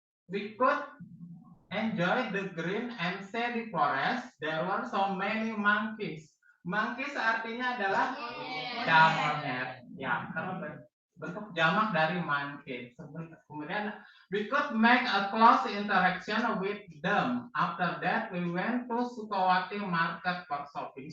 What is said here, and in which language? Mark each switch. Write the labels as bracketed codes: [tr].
[en] We could enjoy the green and shady forest. There were so many monkeys. [id] Monkeys artinya adalah monyet. Ya, karena bentuk jamak dari monkey. Kemudian [en] we could make a close interaction with them. After that we went to Sukawati Market for shopping.